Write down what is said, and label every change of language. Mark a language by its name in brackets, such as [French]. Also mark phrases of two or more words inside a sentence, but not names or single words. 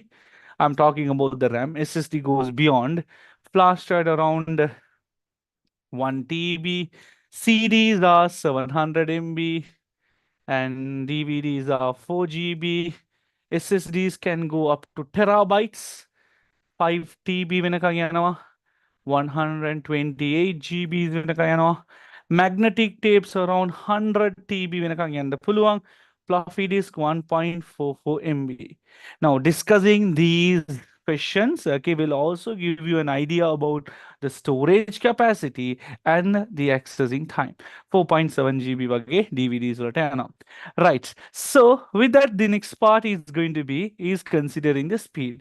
[English] I'm talking about the RAM. SSD goes beyond. Flash drive around 1 TB. CDs are 700 MB and DVDs are 4 GB. SSDs can go up to terabytes, 5 TB [Sinhala] වෙනකන් යනවා, [English] 128 GB [Sinhala] වෙනකන් යනවා. [English] Magnetic tapes around 100 TB [Sinhala] වෙනකන් යන්න පුළුවන්. [English] Floppy disk 1.44 MB. Now discussing these questions, okay, will also give you an idea about the storage capacity and the accessing time. 4.7 GB bage DVDs or right. So with that, the next part is going to be is considering the speed.